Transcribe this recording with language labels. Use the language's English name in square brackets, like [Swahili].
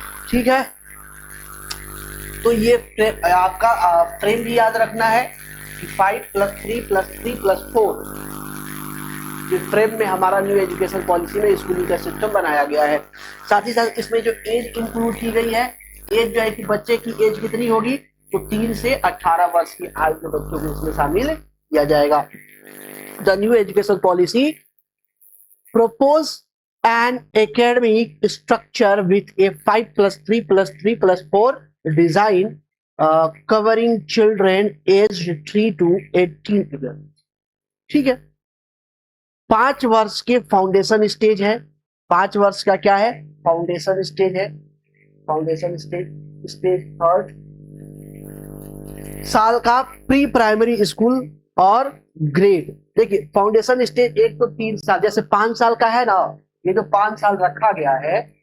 [Hindi] ठीक है। तो ये आपका फ्रेम भी याद रखना है कि 5+3+3+4 इस फ्रेम में हमारा न्यू एजुकेशन पॉलिसी में स्कूलिंग का सिस्टम बनाया गया है। साथ ही साथ इसमें जो एज इंक्लूड की गई है, एज जो है कि बच्चे की एज कितनी होगी, तो 3 से 18 वर्ष की आयु के बच्चों को इसमें शामिल किया जाएगा। [English] The new education policy propose an academic structure with a 5+3+3+4 design covering children aged 3 to 18 years। [Hindi] ठीक है। 5 वर्ष के फाउंडेशन स्टेज है। 5 वर्ष का क्या है, फाउंडेशन स्टेज है। फाउंडेशन स्टेज 3rd साल का प्री प्राइमरी स्कूल और ग्रेड। देखिए फाउंडेशन स्टेज 1 तो 3 साल, जैसे 5 साल का है ना, ये तो 5 साल रखा गया है,